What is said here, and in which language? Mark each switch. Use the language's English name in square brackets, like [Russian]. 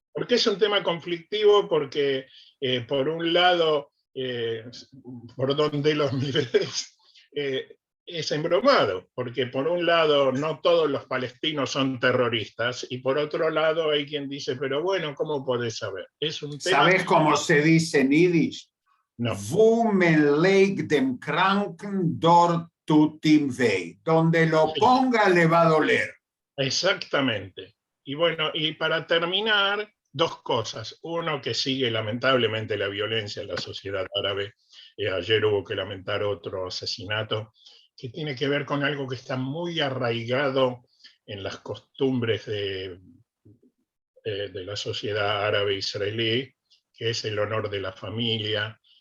[Spanish] ¿Por qué es un tema conflictivo? Porque por un lado, por donde los mires, es embromado, porque por un lado no todos los palestinos son terroristas, y por otro lado hay quien dice, pero bueno, ¿cómo podés saber? Es un tema... ¿Sabes cómo se dice en Yiddish? No. [Yiddish] Wo men legt dem Kranken, dort tut ihm weh. [Spanish] Donde lo Sí. ponga le va a doler. Exactamente. Y bueno, y para terminar, dos cosas. Uno, que sigue lamentablemente la violencia en la sociedad árabe. Ayer hubo que lamentar otro asesinato que tiene que ver con algo que está muy arraigado en las costumbres de la sociedad árabe israelí, que es el honor de la familia.